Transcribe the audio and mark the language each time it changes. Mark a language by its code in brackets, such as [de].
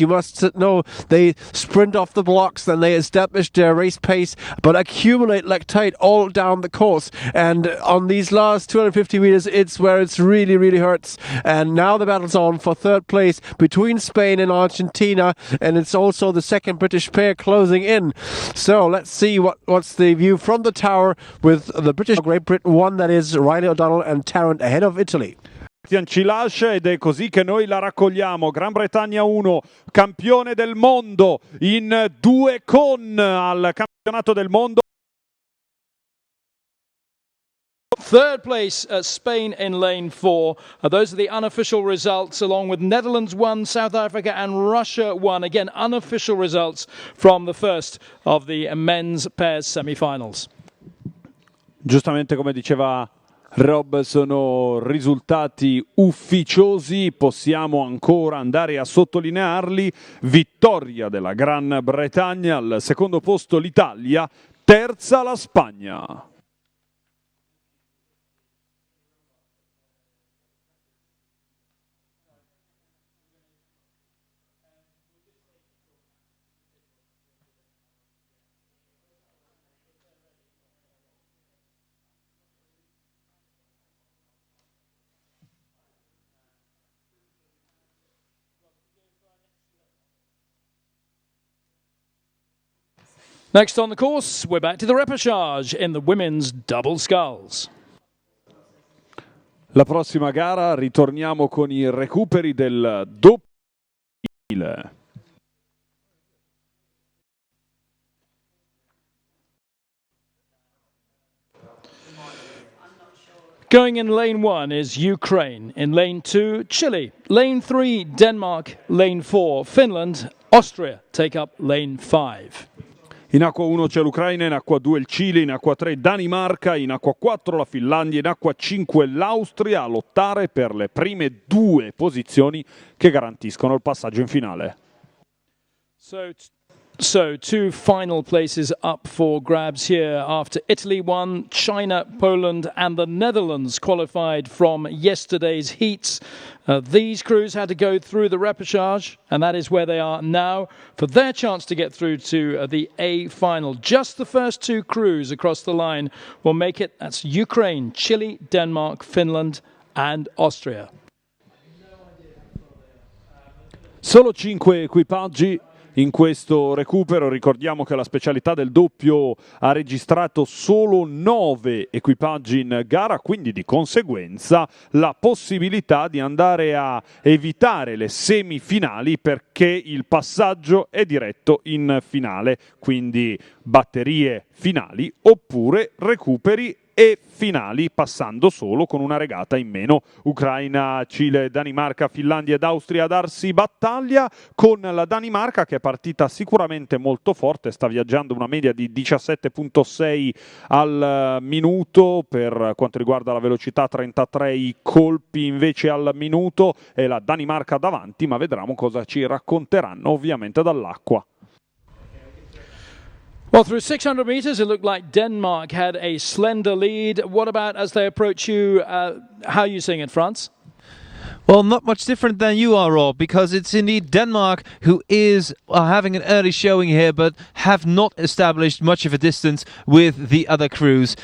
[en] You must know they sprint off the blocks, then they establish their race pace, but accumulate lactate all down the course, and on these last 250 meters it's where it's really hurts. And now the battle's on for 3rd place between Spain and Argentina, and it's also the 2nd British pair closing in. So let's see what's the view from the tower with the British Great Britain 1, that is Riley O'Donnell and Tarrant ahead of Italy. [it] Ci lascia ed è così che noi la raccogliamo. Gran Bretagna 1, campione del mondo in 2 con al campionato del mondo. [en] Third place, Spain in lane 4. Those are the unofficial results, along with Netherlands 1, South Africa and Russia 1. Again, unofficial results from the first of the men's pairs semi-finals. [it] Giustamente come diceva Rob, sono risultati ufficiosi, possiamo ancora andare a sottolinearli. Vittoria della Gran Bretagna, al secondo posto l'Italia, terza la Spagna. [en] Next on the course, we're back to the repechage in the women's double sculls. [it] La prossima gara ritorniamo con i recuperi del doppio maschile. [en] Going in lane 1 is Ukraine. In lane 2, Chile. Lane 3, Denmark. Lane 4, Finland. Austria take up lane 5. [it] In acqua 1 c'è l'Ucraina, in acqua 2 il Cile, in acqua 3 Danimarca, in acqua 4 la Finlandia, in acqua 5 l'Austria a lottare per le prime 2 posizioni che garantiscono il passaggio in finale. [en] So 2 final places up for grabs here after Italy won, China, Poland and the Netherlands qualified from yesterday's heats. These crews had to go through the repechage, and that is where they are now for their chance to get through to the A final. Just the first 2 crews across the line will make it. That's Ukraine, Chile, Denmark, Finland and Austria. [it] Solo 5 equipaggi in questo recupero. Ricordiamo che la specialità del doppio ha registrato solo 9 equipaggi in gara, quindi di conseguenza la possibilità di andare a evitare le semifinali perché il passaggio è diretto in finale, quindi batterie finali oppure recuperi e finali passando solo con una regata in meno. Ucraina, Cile, Danimarca, Finlandia ed Austria a darsi battaglia, con la Danimarca che è partita sicuramente molto forte, sta viaggiando una media di 17.6 al minuto, per quanto riguarda la velocità 33 i colpi invece al minuto, e la Danimarca davanti, ma vedremo cosa ci racconteranno ovviamente dall'acqua. [en] Well, through 600 meters, it looked like Denmark had a slender lead. What about as they approach you? How are you seeing it, France? Well, not much different than you are, Rob, because it's indeed Denmark who is having an early showing here, but have not established much of a distance with the other crews.